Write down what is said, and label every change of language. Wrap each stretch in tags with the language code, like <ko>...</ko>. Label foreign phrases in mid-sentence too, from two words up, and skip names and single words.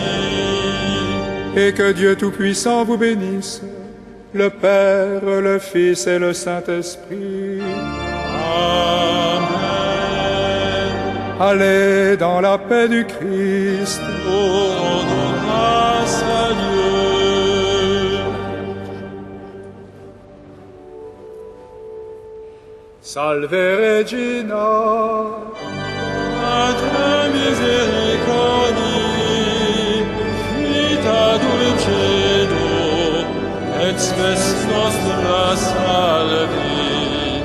<fr>Et que Dieu Tout-Puissant vous bénisse, le Père, le Fils et le Saint-Esprit. Amen. Allez dans la paix du Christ. Rendons grâce à Dieu.</fr> <la>Salve Regina. Pater misericordiae, vita dulcedo, ex nostra salvi.</la>